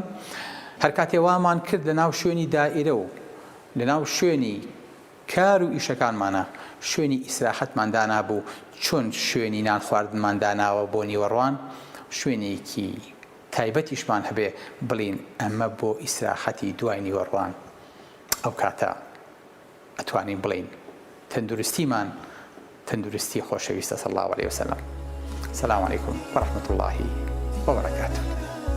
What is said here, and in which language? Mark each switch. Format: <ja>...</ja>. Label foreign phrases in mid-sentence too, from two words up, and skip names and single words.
<ckb>هەر کاتێ وامان کرد لە ناو شوێنی دائیرە و لە ناو شوێنی کار و ئیشەکانمانە شوێنی ئیسراحەتمان دانابوو، چۆن شوێنی نان خواردنمان داناوە بۆ نیوەڕوان، شوێنێکی تایبەتیشمان هەبێ بڵین ئەمە بۆ ئیسراحەتی دوای نیوەڕوان، ئەو کاتە ئەتوانین بڵین تەندروستیمان تەندروستی خۆشەویستە</ckb> <ar>صلی الله علیه وسلم. السلام عليكم ورحمة الله وبركاته.</ar>